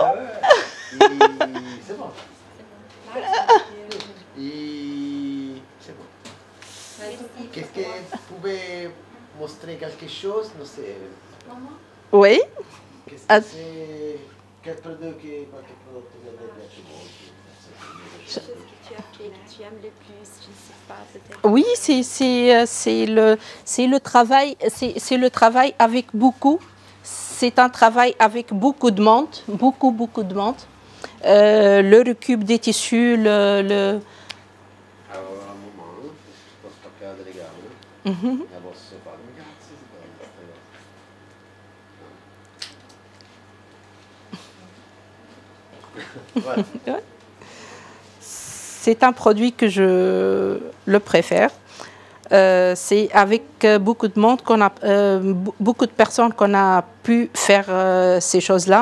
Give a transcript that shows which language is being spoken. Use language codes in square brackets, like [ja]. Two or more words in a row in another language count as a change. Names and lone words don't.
[fr] C'est bon. C'est bon. Qu'est-ce que vous pouvez montrer quelque chose? Non, c'est... Oui. Qu'est-ce que c'est? Quel produit vous [it] piace molto? [fr] Chose que tu as fait, que tu aimes le plus, je ne sais pas, peut-être. Oui, c'est le travail avec beaucoup. C'est un travail avec beaucoup de monde, beaucoup de monde. Le récup des tissus, [it] Allora, un moment, posso toccare delle gambe? La posso fare? Grazie, [fr] Voilà. C'est un produit que je le préfère. c'est avec beaucoup de monde beaucoup de personnes qu'on a pu faire ces choses-là.